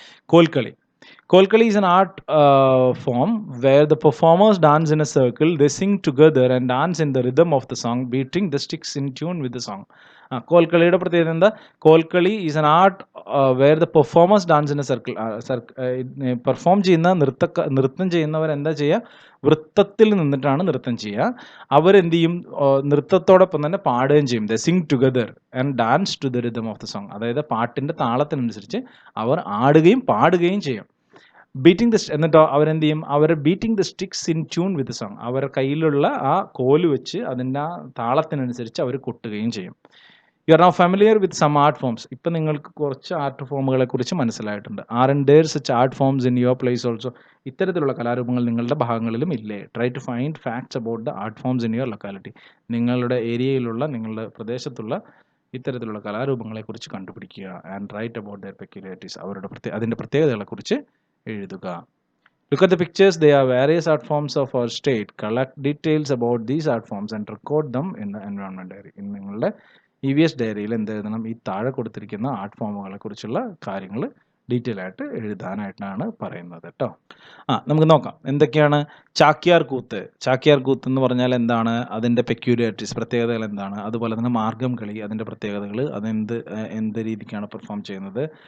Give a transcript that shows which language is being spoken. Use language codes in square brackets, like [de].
[en] Kolkali is an art form where the performers dance in a circle, they sing together and dance in the rhythm of the song, beating the sticks in tune with the song. [ml] കോൽക്കളിയുടെ പ്രത്യേകത എന്താ? [en] Kolkali is an art where the performers dance in a circle. [ml] Perform ചെയ്യുന്ന നൃത്തം ചെയ്യുന്നവർ എന്താ ചെയ്യുക? വൃത്തത്തിൽ നിന്നിട്ടാണ് നൃത്തം ചെയ്യുക. അവരെന്ത് ചെയ്യും? നൃത്തത്തോടൊപ്പം തന്നെ പാടുകയും ചെയ്യും. [en] they sing together and dance to the rhythm of the song, [ml] അതായത് പാട്ടിൻ്റെ താളത്തിനനുസരിച്ച് അവർ ആടുകയും പാടുകയും ചെയ്യും. എന്നിട്ടോ അവരെന്ത് ചെയ്യും? അവർ [en] beating the sticks in tune with song, [ml] അവർ കയ്യിലുള്ള ആ കോല് വെച്ച് അതിൻ്റെ ആ താളത്തിനനുസരിച്ച് അവർ കൊട്ടുകയും ചെയ്യും. [en] You are now familiar with some art forms. [ml] ഇപ്പം നിങ്ങൾക്ക് കുറച്ച് ആർട്ട് ഫോമുകളെ കുറിച്ച് മനസ്സിലായിട്ടുണ്ട്. [en] Are and there such art forms in your place also? [ml] ഇത്തരത്തിലുള്ള കലാരൂപങ്ങൾ നിങ്ങളുടെ ഭാഗങ്ങളിലും ഇല്ലേ? [en] Try to find facts about the art forms in your locality. [ml] നിങ്ങളുടെ ഏരിയയിലുള്ള, നിങ്ങളുടെ പ്രദേശത്തുള്ള ഇത്തരത്തിലുള്ള കലാരൂപങ്ങളെക്കുറിച്ച് കണ്ടുപിടിക്കുക. [en] and write about their peculiarities, [ml] അതിൻ്റെ പ്രത്യേകതകളെക്കുറിച്ച് എഴുതുക. [en] Look at the pictures. They are various art forms of our state. Collect details about these art forms and record them in the environment diary. [ml] നിങ്ങളുടെ EVS ഡയറിയിൽ എന്ത് എഴുതണം? ഈ താഴെ കൊടുത്തിരിക്കുന്ന art ഫോമുകളെ കുറിച്ചുള്ള കാര്യങ്ങൾ ഡീറ്റെയിൽ ആയിട്ട് എഴുതാനായിട്ടാണ് പറയുന്നത് കേട്ടോ. നമുക്ക് നോക്കാം എന്തൊക്കെയാണ് ചാക്യാർ കൂത്ത്. ചാക്യാർ കൂത്ത് എന്ന് പറഞ്ഞാൽ എന്താണ്? അതിൻ്റെ പെക്യൂരിയാരിറ്റീസ്, പ്രത്യേകതകൾ എന്താണ്? അതുപോലെ തന്നെ മാർഗം കളി, അതിൻ്റെ പ്രത്യേകതകൾ, എന്ത് രീതിക്കാണ് പെർഫോം ചെയ്യുന്നത്?